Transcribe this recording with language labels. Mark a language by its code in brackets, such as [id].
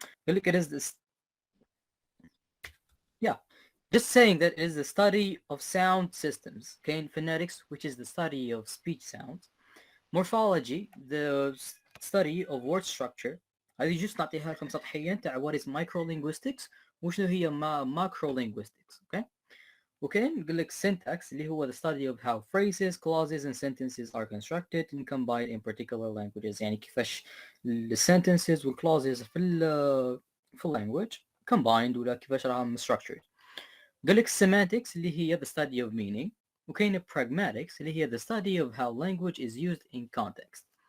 [ar] قال لك [en] it is this. Yeah. Just saying that it is the study of sound systems. Okay, phonetics, which is the study of speech sounds. Morphology, the study of word structure. [ar] هذه just نعطيها لكم سطحيا تاع [en] what is microlinguistics [ar] وشنو هي macrolinguistics. [en] Okay. [ar] وكاين نقول لك [en] syntax اللي هو the study of how phrases, clauses and sentences are constructed and combined in particular languages. [ar] يعني كيفاش sentences والclauses في language combined ولا كيفاش راهم structured. قال لك [en] semantics اللي هي the study of meaning. وكاين pragmatics اللي هي the study of how language is used in context.